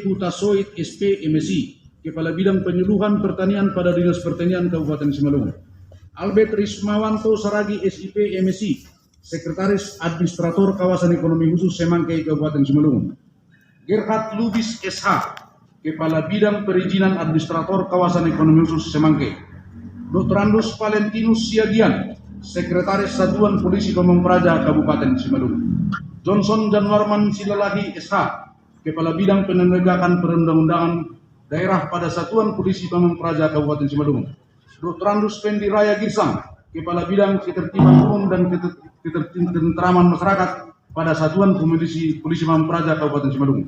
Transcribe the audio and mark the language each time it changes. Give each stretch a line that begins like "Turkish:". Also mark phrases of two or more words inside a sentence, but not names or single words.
Indonesian: Hutasoid SP MSI, Kepala Bidang Penyuluhan Pertanian pada Dinas Pertanian Kabupaten Simalungun. Albert Rismawanto Saragi SIP MSI, Sekretaris Administrator Kawasan Ekonomi Khusus Semangkai Kabupaten Simalungun. Gerhard Lubis SH, Kepala Bidang Perizinan Administrator Kawasan Ekonomi Khusus Semangkai. Dr. Andus Valentinus Siagian, Sekretaris Satuan Polisi Pamong Praja Kabupaten Simalungun. Johnson Janwarman Silalahi SH, Kepala Bidang Penegakan Perundang-undangan Daerah pada Satuan Polisi Pamong Praja Kabupaten Simalungun. Dr. Andus Fendi Raya Girsang, Kepala Bidang Ketertiban Umum dan Ketentraman Masyarakat pada Satuan Polisi Pamong Praja Kabupaten Simalungun.